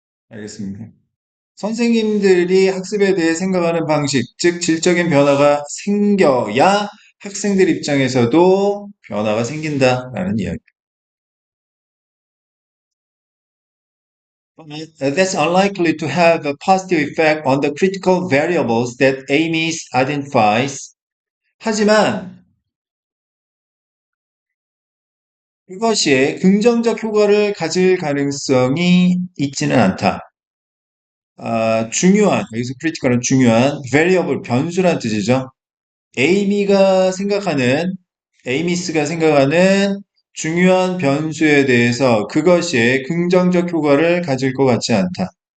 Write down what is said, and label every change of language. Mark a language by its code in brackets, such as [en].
[ko] 알겠습니까? 선생님들이 학습에 대해 생각하는 방식, 즉 질적인 변화가 생겨야 학생들 입장에서도 변화가 생긴다라는 이야기. [en] That's unlikely to have a positive effect on the critical variables that Ames identifies. [ko] 하지만 그것이 긍정적 효과를 가질 가능성이 있지는 않다. 중요한, 여기서 critical은 중요한, variable, 변수란 뜻이죠. 에이미가 생각하는, 에이미스가 생각하는 중요한 변수에 대해서 그것이 긍정적 효과를 가질 것 같지 않다.